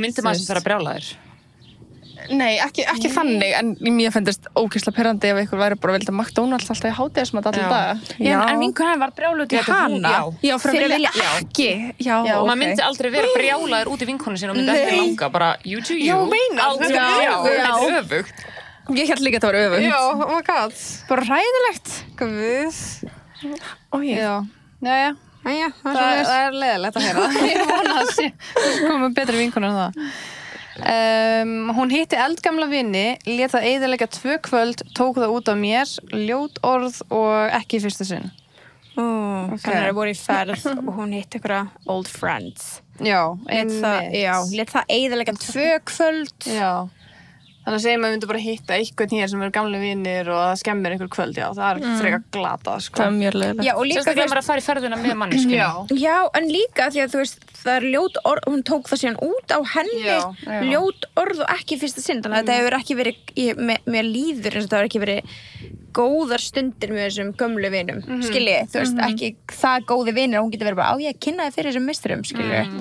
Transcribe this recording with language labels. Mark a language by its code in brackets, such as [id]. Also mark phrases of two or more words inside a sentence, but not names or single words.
[is] myndir maður sem fer að brjála þér. Nei, ekki þannig, en mér finnst ógeðslega pirrandi ef einhver væri bara vildi McDonald's alltaf í hádegismat allan dag. En vinkonan var brjáluð út í hana. Já, fyrir að vilja ekki. Já, maður myndi aldrei vera brjálaður út í vinkonu sinni og myndi ekki langa bara [en] you to you. [is] Já, meinar. Þetta er öfugt. Ég held líka að það var öfugt. Já, [en] oh my god. [is] Bara hræðilegt. Guð. Já. Það er leiðilegt að heyra. Ég vona að koma betri vinkonu en það. Hún hitti eldgamla vini, lét það eyðileggja 2 kvöld, tók það út af mér, ljót orð og ekki í fyrsta sinn. Þannig að það voru í ferð og hún hitti einhverja [en] old friends. [is] Já, lét það eyðileggja 2 kvöld. Já. Þannig að segjum að við myndum bara hitta einhvern hér sem eru gamli vinir og það skemmir einhver kvöld, já, það er frekar glatað, sko. Það er mjög leiðilegt. Já, og líka sérstaklega maður að fara í ferðina með mannesku. Já, en líka því að þú veist, það er ljót orð, hún tók það síðan út á henni, ljót orð og ekki í fyrsta sinn, þannig að þetta hefur ekki verið, mér líður eins og það hefur ekki verið góðar stundir með þessum gömlu vinum, skiljið, þú veist, ekki það góði vinir, hún getur verið bara, ég kynna þið fyrir þessum meisturum, skiljið.